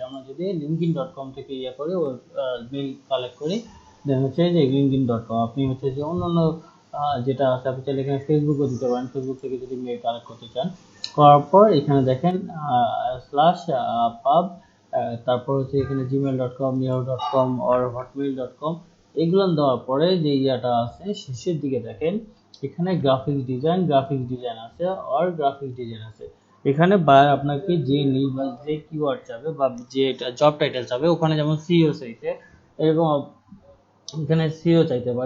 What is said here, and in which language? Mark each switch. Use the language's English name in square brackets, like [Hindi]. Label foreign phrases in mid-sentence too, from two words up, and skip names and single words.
[Bangla] আমরা যদি লিঙ্কইন ডট কম থেকে ইয়ে করি, [English] mail collect [Bangla] করি, দেন হচ্ছে যে লিঙ্কইন ডট কম। আপনি হচ্ছে যে অন্যান্য যেটা আছে, আপনি চাইলে এখানে ফেসবুকও দিতে পারেন, ফেসবুক থেকে যদি [English] mail collect [Bangla] করতে চান। করার পর এখানে দেখেন [English] slash pub, [Bangla] তারপর হচ্ছে এখানে gmail.com, yahoo.com or hotmail.com, এগুলো দেওয়ার পরে যে ইয়াটা আছে শেষের দিকে দেখেন এখানে [English] graphics design [Bangla] আছে, আর [English] graphics design [Bangla] আছে। এখানে বায়ার আপনাকে যে নিড বা যে কিওয়ার্ড চাবে বা যে [English] job title [Bangla] চাবে, ওখানে যেমন সিও চাইছে, এরকম এখানে সিও চাইতে পারে।